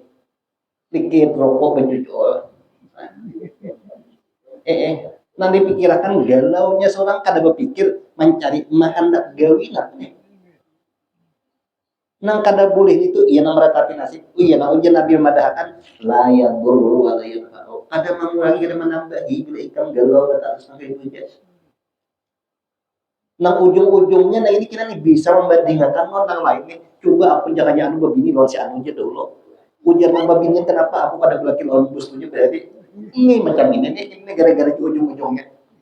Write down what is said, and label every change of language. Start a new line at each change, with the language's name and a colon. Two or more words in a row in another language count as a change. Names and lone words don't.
Banjar: Pikir rokok berjujur. Nang dipikirkan galaunya seorang kada berpikir mencari hendak gawi nih. Nang kada boleh itu ia nang meratapi nasib. Iya nang ujian Nabi memadahkan
Arabic: لا يضر ولا ينفع.
Banjar: Kada mengurangi kada menambahi bila ikam galau kata harus nang itu aja. Nang ujung-ujungnya nah ini kira nih bisa membandingkan orang lain nih. Coba aku jangan anu begini lawan si anu aja dulu. Ujar nang babinnya kenapa aku pada belaki lawan bos punya berarti ini macam ini gara-gara ujung-ujungnya.